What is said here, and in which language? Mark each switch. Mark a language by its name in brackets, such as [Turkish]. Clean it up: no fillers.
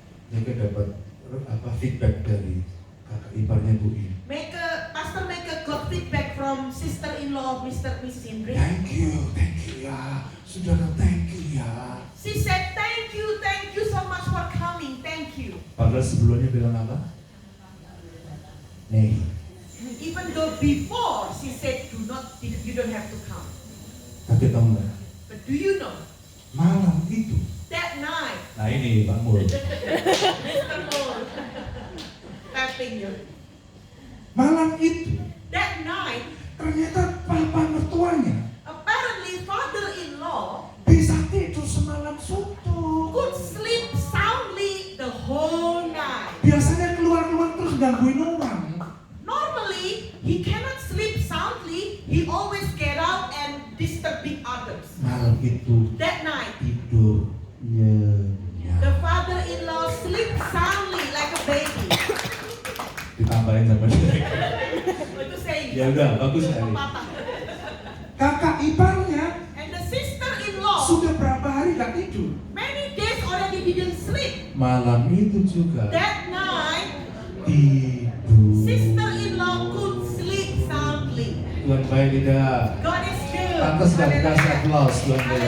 [Indonesian] Mereka dapat feedback dari kakak iparnya Bu In. [English] Pastor got feedback from sister-in-law of Mrs. Indri. Thank you [Indonesian] ya, saudara [English] thank you ya. She said, thank you so much for coming, thank you. [Indonesian] Padahal sebelumnya bilang apa? Nih, [English] Even though before she said, you don't have to come. [Indonesian] tapi tahu nggak? [English] But do you know, [Indonesian] Malam itu, [English] that night, [Indonesian] nah ini Pak Mul. [English] Mr. Mul tapping you. [Indonesian] Malam itu, [English] That night, [Indonesian] ternyata papa mertuanya [English] apparently father-in-law [Indonesian] bisa tidur semalam suntuk. [English] could sleep soundly the whole night. [Indonesian] Biasanya keluar terus gangguin orang. [English] Normally, he cannot sleep soundly. He always get out and disturbing others. [Indonesian] Malam itu [English] That night, [Indonesian] tidur nyenyak. [English] the father-in-law sleep soundly like a baby. [Indonesian] Ditambahin sama dia. [English] Itu saying. [Indonesian] Ya udah, bagus sekali. Kakak iparnya [English] And the sister-in-law [Indonesian] sudah berapa hari gak tidur. [English] many days already didn't sleep. [Indonesian] Malam itu juga [English] That night, [Indonesian] tidur. [English] sister-in-law could sleep soundly. [Indonesian] Tuhan baik tidak? [English] God is good. [Indonesian] Pantas gak dikasih aplaus Tuhan baik.